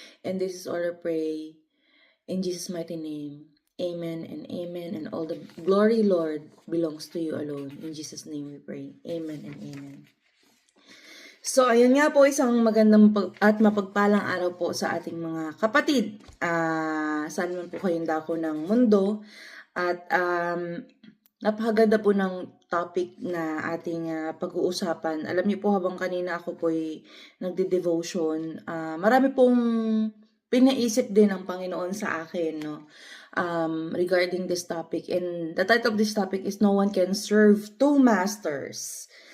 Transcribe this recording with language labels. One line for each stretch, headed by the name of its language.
English: And this is all I pray in Jesus' mighty name. Amen and amen. And all the glory, Lord, belongs to you alone. In Jesus' name we pray. Amen and amen.
Filipino: So, ayun nga po, isang magandang at mapagpalang araw po sa ating mga kapatid. Saan man po kayong dako ng mundo. At napakaganda po ng topic na ating pag-uusapan. Alam niyo po, habang kanina ako po ay nagde-devotion, marami pong pinaisip din ng Panginoon sa akin, no?
English: Regarding this topic. And the title of this topic is No One Can Serve Two Masters.